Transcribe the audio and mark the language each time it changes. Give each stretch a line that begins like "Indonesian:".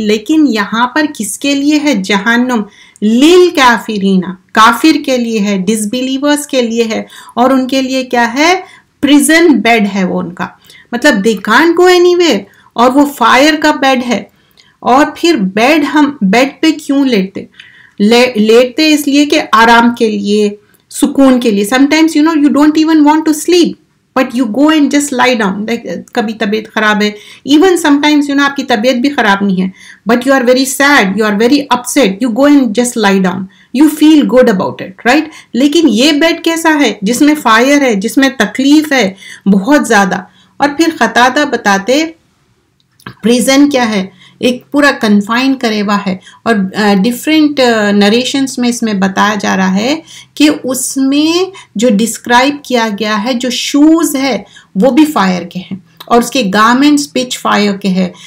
Urdu: لیکن یہاں پر کس کے لیے ہے جہنم؟ للکافرین, کافر کے لیے ہے, ڈس بلیورز کے لیے ہے. اور ان کے لیے کیا ہے؟ پریزن بیڈ ہے وہ ان کا, مطلب
English: They can't go anywhere.
Urdu: اور وہ فائر کا بیڈ ہے. اور پھر بیڈ, ہم بیڈ پہ کیوں لیٹتے اس لیے کہ آرام کے لیے, سکون کے لیے.
English: Sometimes you don't even want to sleep but you go and just lie down.
Urdu: کبھی طبیعت خراب ہے,
English: even sometimes
Urdu: آپ کی طبیعت بھی خراب نہیں ہے
English: but you are very sad, you are very upset, you go and just lie down, you feel good about it, right?
Urdu: لیکن یہ بیڈ کیسا ہے؟ جس میں فائر ہے, جس میں تکلیف ہے بہت زیادہ. اور پھر قتادہ بتاتے پریزن کیا ہے, ایک پورا کنفائن کرے ہوا ہے. اور ڈفرینٹ نریشنز میں اس میں بتایا جا رہا ہے کہ اس میں جو ڈسکرائب کیا گیا ہے, جو شوز ہے وہ بھی فائر کے ہیں اور اس کے گارمنٹس پچ فائر کے ہیں.